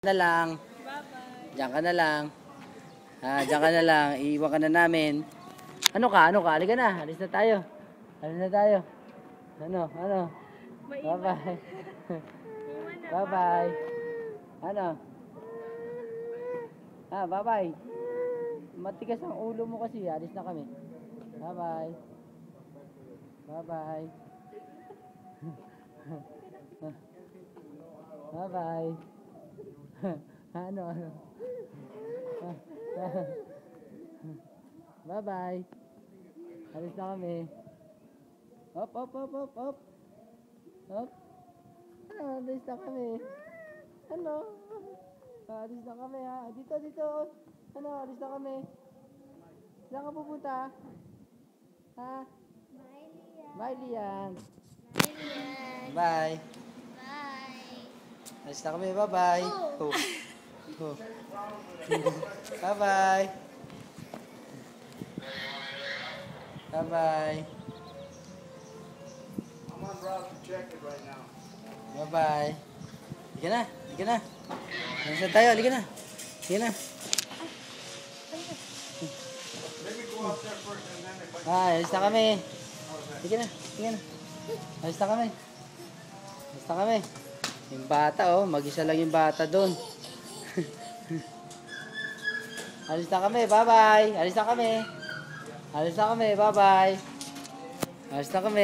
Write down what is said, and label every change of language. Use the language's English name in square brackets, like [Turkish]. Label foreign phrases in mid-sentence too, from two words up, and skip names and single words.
[Filipino] Na lang. Diyan ka na lang. Diyan ka na lang. Iiwan ka na namin. Ano ka? Halika na. Alis na tayo. Ano? Bye-bye. Bye-bye. Ano? Bye-bye. Matigas ang ulo mo kasi. Alis na kami. Bye-bye. Bye-bye. Bye-bye. Ano? Bye-bye. Alis na kami. Hop. Alis na kami. Ano? Alis na kami ha. Dito. Ano? Alis na kami. Saan ka pupunta? Ha? Bye, Lian. Bye. Alis na kami. Bye-bye. Bye-bye. Bye-bye. [English] I'm on route to check it right now. [Filipino] Bye-bye. Halika na. Nasaan tayo? Halika na. [English] Let me go out there first and then if I... [Filipino] Alis na kami. Halika na. Alis na kami. Yung bata mag-isa lang yung bata doon. Alis na kami. Bye-bye. Alis na kami. Bye-bye. Alis na kami.